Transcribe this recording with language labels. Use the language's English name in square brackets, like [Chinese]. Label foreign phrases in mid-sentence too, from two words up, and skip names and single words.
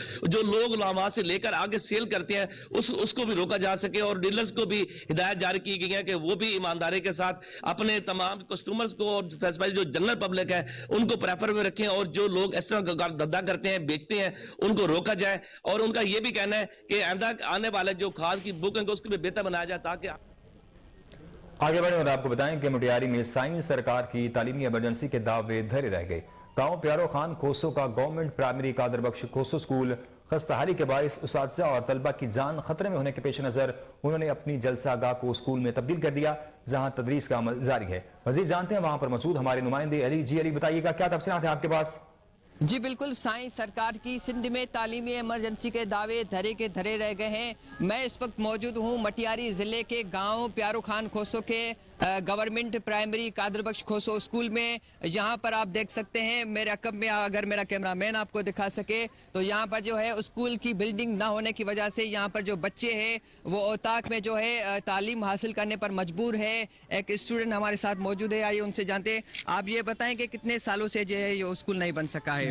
[Urdu] جو لوگ لامات سے لے کر آگے سیل کرتے ہیں اس کو بھی روکا جا سکے اور ڈیلرز کو بھی ہدایت جاری کی گئی ہے کہ وہ بھی ایمانداری کے ساتھ اپنے تمام کسٹمرز کو اور جو [English] general public [Urdu] ہے ان کو پریفر میں رکھیں اور جو لوگ اس طرح دھندا کرتے ہیں، بیچتے ہیں، ان کو روکا جائے. اور ان کا یہ بھی کہنا ہے کہ آنے والے جو کھاد کی بکنگ اس کو بھی بہتر بنایا جائے تاکہ آگے بڑھے اور آپ کو بتائیں کہ مٹیاری میں سائنس سرکار کی تعلیمی ایمرجنسی کے دعوے دھرے رہ گئے. گاؤں پیارو خان کھوسو کا گورنمنٹ پرائمری قادر بخش کھوسو اسکول خستہ حالی کے باعث اساتذہ اور طلبہ کی جان خطرے میں ہونے کے پیش نظر انہوں نے اپنی جلسہ گاہ کو اسکول میں تبدیل کر دیا جہاں تدریس کا عمل جاری ہے. مزید جانتے ہیں وہاں پر موجود ہمارے نمائندے علی۔ جی علی، بتائیے گا کیا تفصیلات ہیں آپ کے پاس? جی بالکل، سائنس سرکار کی سندھ میں تعلیمی ایمرجنسی کے دعوے دھرے کے دھرے رہ گئے ہیں. میں اس وقت موجود ہوں مٹیاری ضلعے کے گاؤں پیارو خان کھوسو کے گورنمنٹ پرائمری قادر بخش کھوسو اسکول میں. یہاں پر آپ دیکھ سکتے ہیں میرے عقب میں، اگر میرا کیمرہ مین آپ کو دکھا سکے تو یہاں پر جو ہے اسکول کی بلڈنگ نہ ہونے کی وجہ سے یہاں پر جو بچے ہیں وہ اوطاق میں جو ہے تعلیم حاصل کرنے پر مجبور ہے. ایک اسٹوڈنٹ ہمارے ساتھ موجود ہے، آئیے ان سے جانتے ہیں۔ آپ یہ بتائیں کہ کتنے سالوں سے جو ہے یہ اسکول نہیں بن سکا ہے?